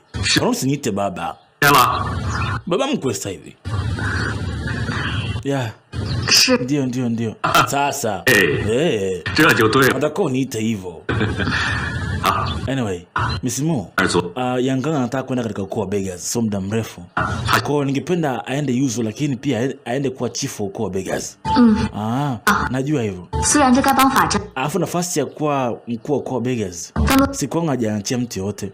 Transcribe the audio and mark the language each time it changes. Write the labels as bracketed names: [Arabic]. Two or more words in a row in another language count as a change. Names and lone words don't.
[Swahili] Mbona usiniite baba? [Chinese] 来了， [Swahili] Baba mkwe sasa hivi. Yeah. [Chinese] 是 [Swahili] Ndio. Sasa. Eh. Eh. [Chinese] 这就对了。 [Swahili] Nataka uniite hivyo. Anyway, Misimu, Yang Kang anataka kwenda katika ukoo wa Beggars so muda mrefu. Kwa hiyo ningependa aende Yuzu lakini pia aende kuwa chifu ukoo wa Beggars. Najua hivyo. Alafu nafasi ya kuwa mkuu wa ukoo wa Beggars Sikwanga hajaachia mtu yote.